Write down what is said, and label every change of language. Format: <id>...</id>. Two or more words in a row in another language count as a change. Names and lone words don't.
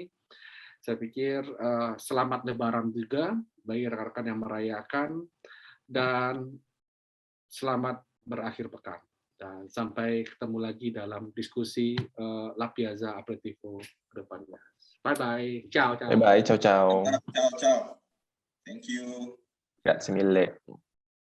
<id>Saya pikir selamat Lebaran juga bagi rekan-rekan yang merayakan dan selamat berakhir pekan. Dan sampai ketemu lagi dalam diskusi La Piazza Aperitivo ke depannya.</id> <en>Bye-bye.</en> <it>Ciao, ciao.</it> <en>Bye-bye.</en> <it>Ciao, ciao. Ciao, ciao.</it> <en>Thank you.</en> <it>Grazie mille.</it>